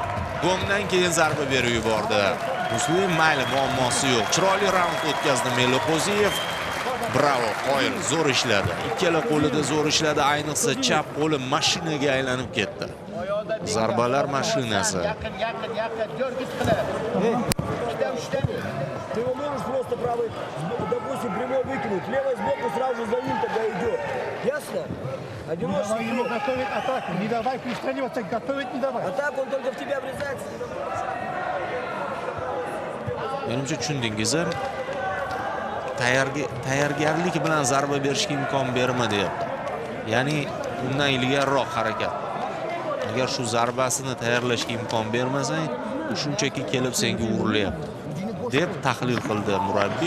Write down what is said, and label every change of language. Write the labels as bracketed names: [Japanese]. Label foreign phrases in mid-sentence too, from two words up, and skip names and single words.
[Uzbek] Gongdan keyin zarba berib yubordi. Muslim mayli, muammosi yo'q. Chiroyli raund o'tkazdi Meliqo'ziyev. Bravo, qoyil, zo'r ishladi. Ikkala qo'lida zo'r ishladi, ayniqsa chap qo'li mashinaga aylanib ketdi. Zarbalar mashinasi. [Russian] Ты его можешь просто правый, допустим, прямой выкинуть, левой сбоку сразу же за ним тогда идет. Ясно? Одиночный Ему игрок. готовить атаку, не давай пристреливаться, готовить не давай. А так он только в тебя врезается. [Uzbek] Menimcha tushundingiz, tayyorgarlik bilan zarba berishga imkon berma deyapti. Ya'ni undan ilgariroq harakat. Agar shu zarbasini tayyorlashga imkon bermasang, u shunchaki kelib senga urilyapti deb tahlil qildi murabbiy.